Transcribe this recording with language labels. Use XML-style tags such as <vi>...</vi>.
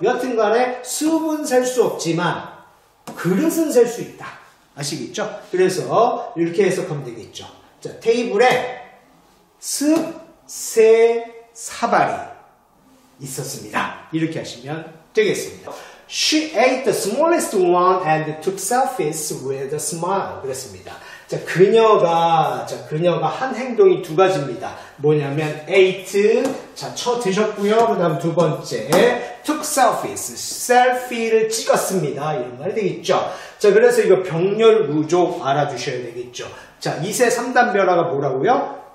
<ko>여하튼 간에 습은 셀 수 없지만 그릇은 셀 수 있다. 아시겠죠? 그래서 이렇게 해석하면 되겠죠. 자, 테이블에 습, 세, 사발이 있었습니다. 이렇게 하시면 되겠습니다.</ko> <en>She ate the smallest one and took selfies with a smile.</en> <ko>그랬습니다. 자, 그녀가 한 행동이 두 가지입니다. 뭐냐면 ate, 자, 드셨고요. 그 다음 두 번째,</ko> <en>took selfies,</en> <ko>셀피를 찍었습니다. 이런 말이 되겠죠. 자, 그래서 이거 병렬 구조 알아두셔야 되겠죠. 자, 2세 3단변화가 뭐라고요?</ko>